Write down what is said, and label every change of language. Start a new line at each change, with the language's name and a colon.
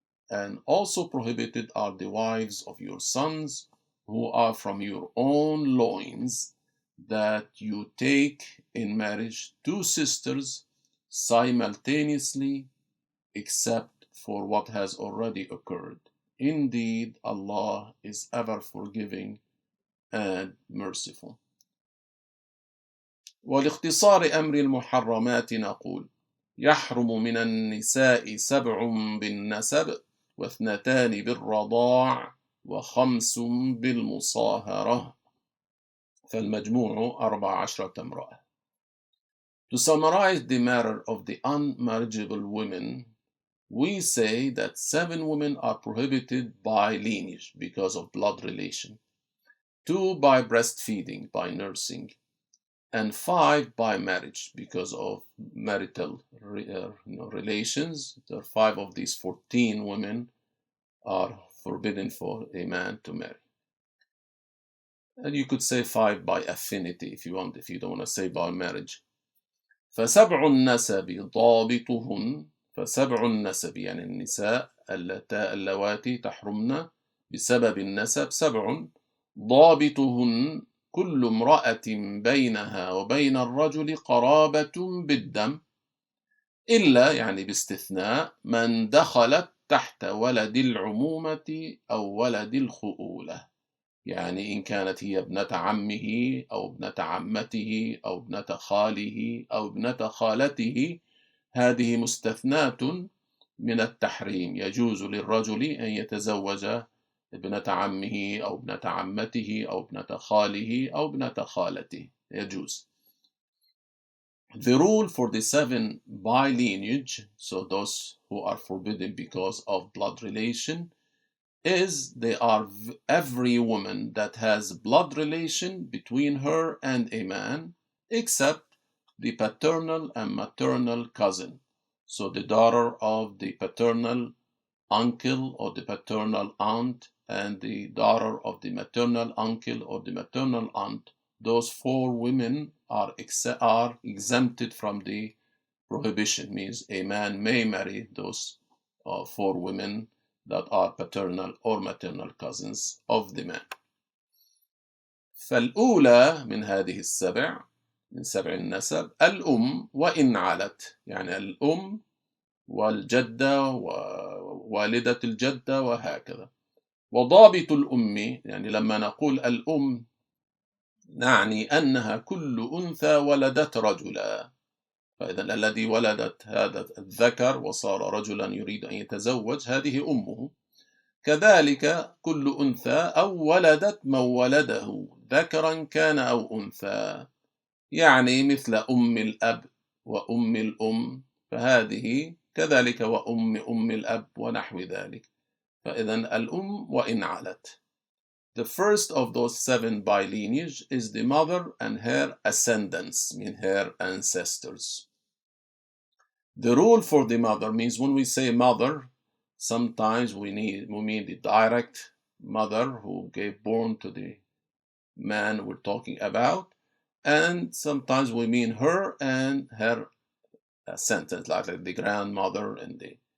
English: And also prohibited are the wives of your sons, who are from your own loins, that you take in marriage two sisters simultaneously, except for what has already occurred. Indeed, Allah is ever forgiving and merciful.
Arabic: ولاختصار أمر المحرمات نقول: يحرم من النساء 7 بالنسب، واثنتان بالرضاع، وخمس بالمصاهرة، فالمجموع 14 امرأة.
English: To summarize the matter of the unmarriageable women, we say that 7 women are prohibited by lineage because of blood relation, 2 by breastfeeding, by nursing, and 5 by marriage because of marital relations. There are 5 of these 14 women are forbidden for a man to marry. And you could say 5 by affinity if you want, if you don't want to say by marriage.
Arabic: فسبع النسب ضابطهن، فسبع النسب يعني النساء اللواتي تحرمن بسبب النسب 7 ضابطهن كل امرأة بينها وبين الرجل قرابة بالدم، إلا يعني باستثناء من دخلت تحت ولد العمومة أو ولد الخؤولة، يعني إن كانت هي ابنة عمه أو ابنة عمته أو ابنة خاله أو ابنة خالته، هذه مستثناة من التحريم. يجوز للرجل أن يتزوج ابنة عمه أو ابنة عمته أو ابنة خاله أو ابنة خالته، يجوز.
English: The rule for the 7 by lineage, so those who are forbidden because of blood relation, is they are every woman that has blood relation between her and a man, except the paternal and maternal cousin. So the daughter of the paternal uncle or the paternal aunt, and the daughter of the maternal uncle or the maternal aunt, those 4 women are exempted from the prohibition. Means a man may marry those 4 women that are paternal or maternal cousins of the man.
Arabic: فالأولى من هذه السبع، من 7 النسب، الأم وإن علت، يعني الأم والجدة ووالدة الجدة وهكذا. وضابط الأم، يعني لما نقول الأم نعني أنها كل أنثى ولدت رجلا، فإذا الذي ولدت هذا الذكر وصار رجلا يريد أن يتزوج هذه أمه. كذلك كل أنثى أو ولدت من ولده ذكرا كان أو أنثى، يعني مثل أم الأب وأم الأم، فهذه كذلك وأم أم الأب ونحو ذلك. فإذا الأم وإن علت.
English: The first of those 7 by lineage is the mother and her ascendants, mean her ancestors. The rule for the mother means when we say mother, sometimes we mean the direct mother who gave born to the man we're talking about, and sometimes we mean her and her sentence, like the grandmother and the